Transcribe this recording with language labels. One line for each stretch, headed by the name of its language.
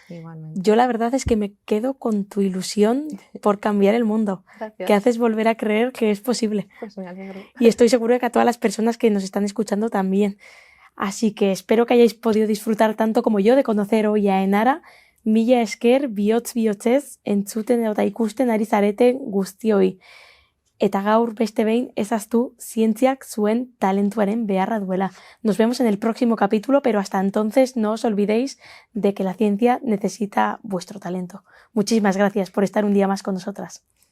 Spanish: Igualmente. Yo la verdad es que me quedo con tu ilusión por cambiar el mundo, Gracias. que haces volver a creer que es posible. Pues me alegro. Y estoy segura que a todas las personas que nos están escuchando también. Así que espero que hayáis podido disfrutar tanto como yo de conocer hoy a Enara.
Basque: Mila esker bihotz-bihotzez entzuten eta ikusten ari zarete guztioi. Eta gaur beste behin ezaztu zientziak zuen talentuaren beharra duela.
Spanish: Nos vemos en el próximo capítulo, pero hasta entonces no os olvidéis de que la ciencia necesita vuestro talento. Muchísimas gracias por estar un día más con nosotras.